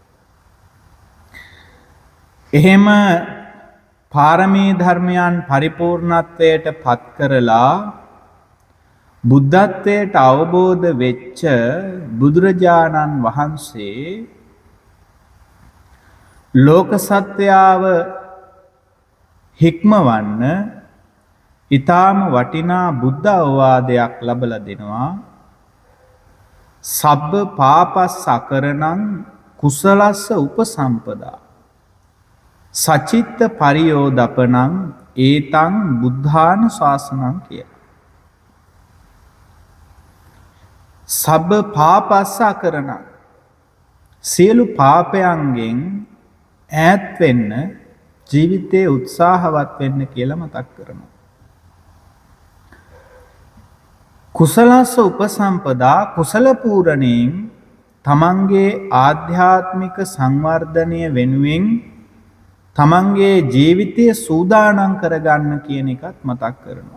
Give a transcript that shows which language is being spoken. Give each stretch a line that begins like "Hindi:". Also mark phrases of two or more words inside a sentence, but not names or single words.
Sinhala: එහෙම පාරමී ධර්මයන් පරිපූර්ණත්වයට පත් කරලා බුද්ධත්වයට අවබෝධ වෙච්ච බුදුරජාණන් වහන්සේ ලෝක සත්‍යාව හික්මවන්න ඊටාම වටිනා බුද්ධ අවවාදයක් ලැබලා දෙනවා.
Pali: සබ්බ පාපස්ස අකරණං කුසලස්ස උපසම්පදා සචිත්ත පරියෝදපනං ඒතං බුද්ධාන ශාසනං කිය. සබ්බ පාපස්ස අකරණං
Sinhala: සියලු පාපයන්ගෙන් ඈත් වෙන්න ජීවිතයේ උත්සාහවත් වෙන්න කියලා මතක් කරනවා.
Pali: කුසලස්ස උපසම්පදා
Sinhala: කුසල පූරණයෙන් තමන්ගේ ආධ්‍යාත්මික සංවර්ධනය වෙනුවෙන් තමන්ගේ ජීවිතය සූදානම් කරගන්න කියන එකත් මතක් කරනවා.